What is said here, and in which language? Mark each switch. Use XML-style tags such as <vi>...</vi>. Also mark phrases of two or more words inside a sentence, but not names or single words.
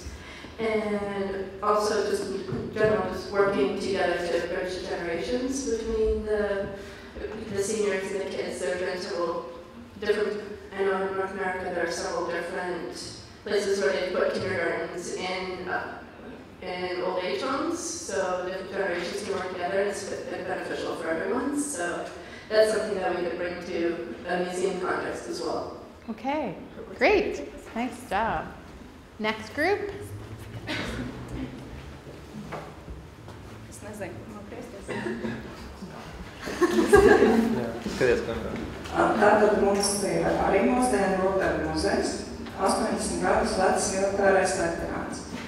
<en>And also just in general, just working together to bridge the generations between the the seniors and the kids, they're going to different, I know in North America there are several different places where they put kindergartens in old age homes, so different generations can work together. It's beneficial for everyone. So that's something that we could bring to a museum context as well. Okay, great. Nice job. Next group.</en> <lv>Tātad mums ir arī mūsdienu rotaļu muzejs, 80 gadus vecs militārais veterāns.</lv>